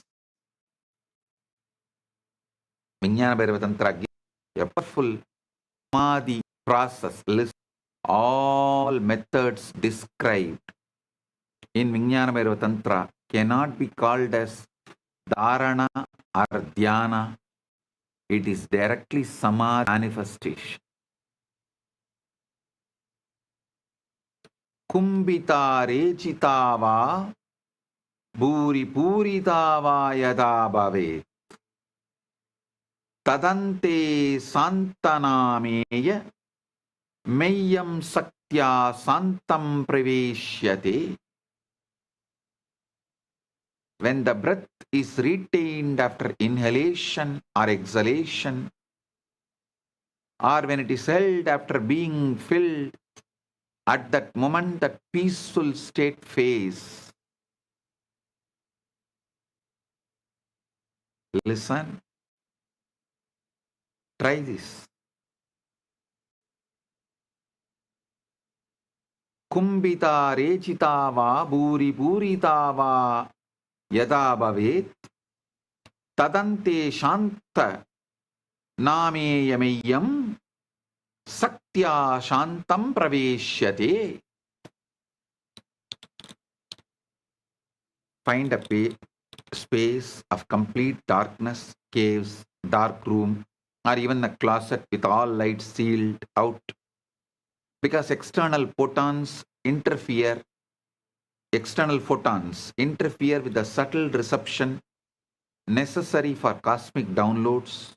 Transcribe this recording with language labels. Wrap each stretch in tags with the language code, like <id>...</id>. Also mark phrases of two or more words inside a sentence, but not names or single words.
<en>Vijnana Bhairava Tantra gives a powerful Samadhi process list. All methods described in Vijnana Bhairava Tantra cannot be called as Dharana or Dhyana. It is directly Samadhi manifestation.</en> <sa>Kumbhita rechitava bhuri puritava yada bhave tadante santanameya meyyam saktya santam praveshyate.</sa> <en>When the breath is retained after inhalation or exhalation, or when it is held after being filled, at that moment that peaceful state phase, Listen, try this.</en> <sa>Kumbita rechita va bhuri purita va yada bhavet tadante shanta nameyameyam saktya shantam praveshyate.</sa> <en>Find a space of complete darkness, caves, dark room, or even a closet with all lights sealed out, because external photons interfere with the subtle reception necessary for cosmic downloads.</en>